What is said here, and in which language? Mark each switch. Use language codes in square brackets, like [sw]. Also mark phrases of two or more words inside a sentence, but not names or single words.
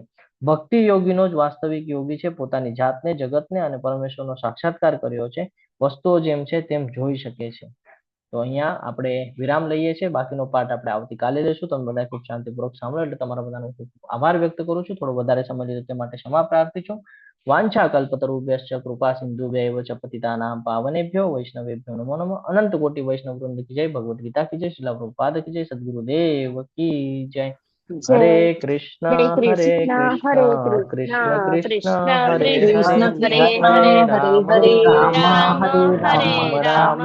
[gu] ભક્તિ યોગીનો જ વાસ્તવિક યોગી છે. પોતાની જાતને, જગતને અને પરમેશ્વરનો સાક્ષાત્કાર કર્યો છે. વસ્તુઓ જેમ છે તેમ જોઈ શકે છે. તો અહીંયા આપણે વિરામ લઈએ છીએ. બાકીનો પાઠ આપણે આવતીકાલે લેશું. તમે બધા ખૂબ શાંતિપૂર્વક સાંભળો એટલે તમારા બધાનો ખૂબ આભાર વ્યક્ત કરું છું. થોડો વધારે સમય લીધો તે માટે ક્ષમા પ્રાર્થી છું. [sa] वाञ्छा कल्पतरुभ्यश्च कृपा सिन्धुभ्यैव च पतितानां पावनेभ्यो वैष्णवेभ्यो नमो नमः. [hi] अनंत कोटि वैष्णव वृंद की जय। भगवद गीता की जय। श्रील प्रभुपाद की जय. सद्गुरुदेव की जय. [sa] हरे कृष्ण [hi] જય [sa] હરે कृष्ण, हरे कृष्ण कृष्ण કૃષ્ણ, कृष्ण हरे કૃષ્ણ, હરે હરે હરે હરે, રામ હરે રામ राम, हरे રામ